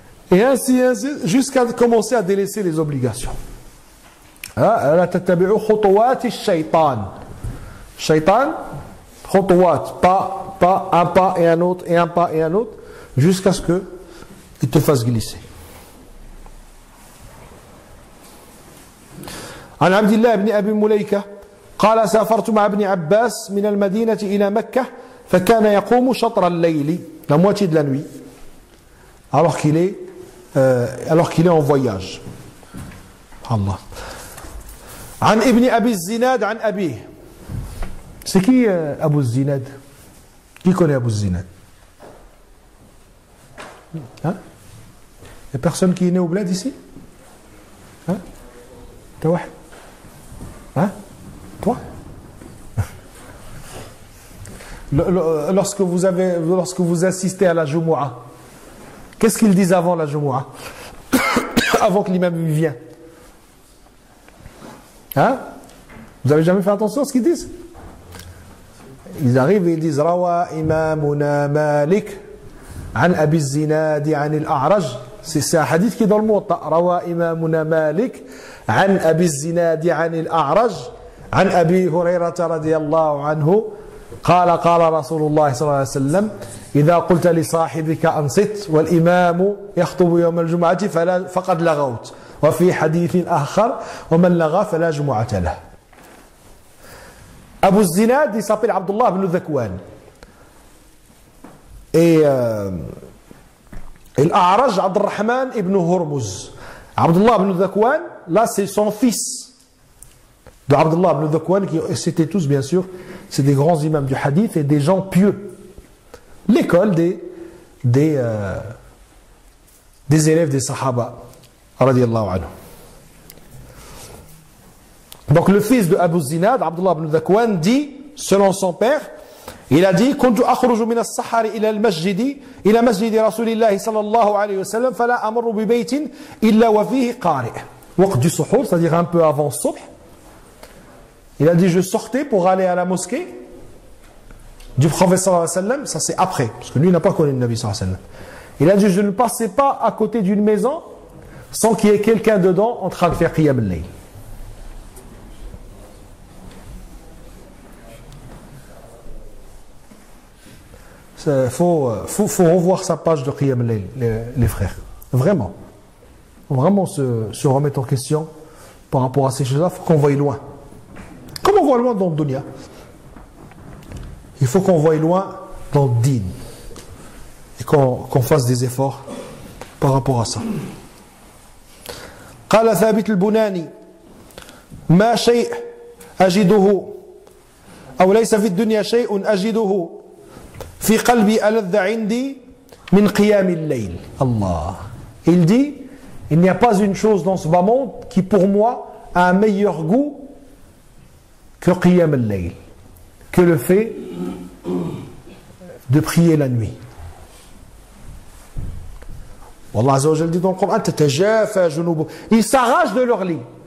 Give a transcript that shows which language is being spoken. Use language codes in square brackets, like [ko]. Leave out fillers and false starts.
[fr] Et ainsi, jusqu'à commencer à délaisser les obligations. [ar] La tatabi'u khutawati shaitan. Shaitan, khutawat, pas [fr] pas et un autre, et un pas et un autre, jusqu'à ce qu'il te fasse glisser. [ar] عن عبد الله بن أبي مليكة قال سافرت مع ابن عباس من المدينة إلى مكة فكان يقوم شطر الليل, [fr] la moitié de la nuit, alors qu'il est en voyage. Allah. [ar] عن ابن أبي الزناد عن أبيه. [fr] C'est qui Abu Zinad? Qui connaît Abu Zinad? Hein? Il y a personne qui est né au bled ici? Hein? Toi? Hein? Toi? Lorsque vous assistez à la Jumu'ah, qu'est-ce qu'ils disent avant la Jumu'ah? Avant que l'imam vienne? Hein? Vous avez jamais fait attention à ce qu'ils disent? Ils arrivent et ils disent [ar] Rawa imamuna Malik an Abi Zinad an al-A'raj. [fr] C'est un hadith qui est dans le Muwatta. [ar] Rawa imamuna Malik an Abi Zinad an al-A'raj an Abi Hurayrata radiyallahu anhu قال قال رسول الله صلى الله عليه وسلم إذا قلت لصاحبك أنصت والإمام يخطب يوم الجمعة فقد لغوت وفي حديث آخر ومن لغى فلا جمعة له. [fr] Abu Zinad, il s'appelle Abdullah ibn Dhakwan. Et l'A'raj, Abdurrahman ibn Hurmuz. Abdullah ibn Dhakwan, là c'est son fils de Abdullah ibn Dhakwan, qui c'était tous bien sûr, c'est des grands imams du hadith et des gens pieux. L'école des élèves des Sahaba, radiyallahu anhu. Donc le fils de Abu Zinad, Abdullah ibn Dhakwan, dit, selon son père, il a dit [ar] كنت أخرج من السحر إلى المسجد إلى مسجد رسول الله صلى الله عليه وسلم فلا أمر ببيت إلا وفيه قارئ. [fr] وقت du suhour, c'est-à-dire un peu avant subh. Il a dit je sortais pour aller à la mosquée du prophète sallallahu alayhi wa sallam, ça c'est après, parce que lui n'a pas connu le Nabi sallallahu alayhi wa sallam. Il a dit je ne passais pas à côté d'une maison sans qu'il y ait quelqu'un dedans en train de faire qiyam al-layl. Il faut revoir sa page de Qiyam al-Layl, les frères. Vraiment. Vraiment se remettre en question par rapport à ces choses-là. Il faut qu'on voie loin. Comme on voit loin dans le dunya, il faut qu'on voie loin dans le din. Et qu'on fasse des efforts par rapport à ça. [ar] قال ثابت البناني ما شيء أجده أو ليس في الدنيا شيء أجده في قلبي ألذ عندي من قيام الليل. Allah. [fr] Il dit, il n'y a pas une chose dans ce bas monde qui pour moi a un meilleur goût que qiyam al-layl, que le fait de prier la nuit. Allah Azza wa Jalla dit dans le Coran, [ar] tatajafa junubuhum. [fr] Ils s'arrachent de leur lit.